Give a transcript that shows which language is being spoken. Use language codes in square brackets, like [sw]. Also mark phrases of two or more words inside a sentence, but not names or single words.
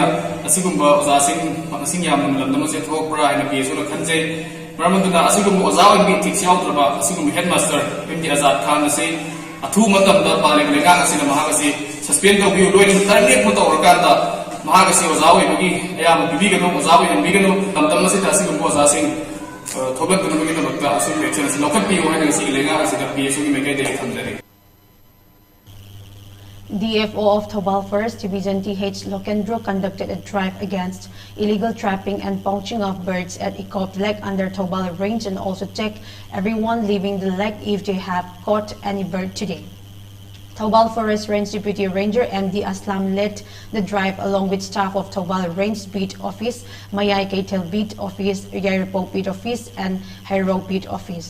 [mni] ꯑꯁꯤꯒꯨꯝꯕ ꯑꯣꯖꯥꯁꯤꯡ ꯃꯁꯤꯡ ꯌꯥꯝꯅ ꯂꯝꯗꯝ ꯑꯁꯤ ꯊꯣꯛꯄ꯭ꯔꯥ ꯍꯥꯏꯅ ꯄꯤꯑꯦꯁꯨꯅ ꯈꯟꯖꯩ ꯃꯔꯝ ꯑꯗꯨꯅ ꯑꯁꯤꯒꯨꯝꯕ ꯑꯣꯖꯥ ꯑꯣꯏꯕꯒꯤ ꯏꯊꯤꯛꯁ ꯌꯥꯎꯗ꯭ꯔꯕ ꯑꯁꯤꯒꯨꯝꯕ ꯍꯦꯗꯃꯥꯁꯇꯔ ꯑꯦꯝꯗꯤ ꯑꯖꯥꯗ ꯈꯥꯟ ꯑꯁꯤ ꯑꯊꯨꯕ ꯃꯇꯝꯗ ꯄꯥꯜꯂꯤꯕ ꯂꯩꯉꯥꯛ ꯑꯁꯤꯅ ꯃꯍꯥꯛ ꯑꯁꯤ ꯁꯁꯄꯦꯟ ꯇꯧꯕꯤꯌꯨ ꯂꯣꯏꯅꯅ ꯇꯔꯦꯠꯄ ꯇꯧꯔꯀꯥꯟꯗ ꯃꯍꯥꯛ ꯑꯁꯤ ꯑꯣꯖꯥ ꯑꯣꯏꯕꯒꯤ ꯑꯌꯥꯕ ꯄꯤꯕꯤꯒꯅꯨ ꯑꯣꯖꯥ ꯑꯣꯏꯍꯟꯕꯤꯒꯅꯨ ꯂꯝꯗꯝ ꯑꯁꯤꯗ ꯑꯁꯤꯒꯨꯝꯕ ꯑꯣꯖꯥꯁꯤꯡ ꯊꯣꯛꯂꯛꯇꯅꯕꯒꯤꯗꯃꯛꯇ ꯑꯁꯤꯒꯨꯝꯕ ꯑꯦꯛꯁꯟ ꯑꯁꯤ ꯂꯧꯈꯠꯄꯤꯌꯨ ꯍꯥꯏꯅ ꯉꯁꯤꯒꯤ ꯂꯩꯉꯥꯛ ꯑꯁꯤꯗ ꯄꯤꯑꯦꯁꯨꯒꯤ ꯃꯥꯏꯀꯩꯗꯒꯤ ꯊꯝꯖꯔꯤ [en] DFO of Tobal Forest Division TH Lokendro conducted a drive against illegal trapping and poaching of birds at Ikop Lake under Tobal Range and also checked everyone leaving the lake if they have caught any bird today. Tobal Forest Range Deputy Ranger MD Aslam led the drive along with staff of Tobal Range Beat Office, Mayay Keitel Beat Office, Yairpo Beat Office and Hairo Beat Office.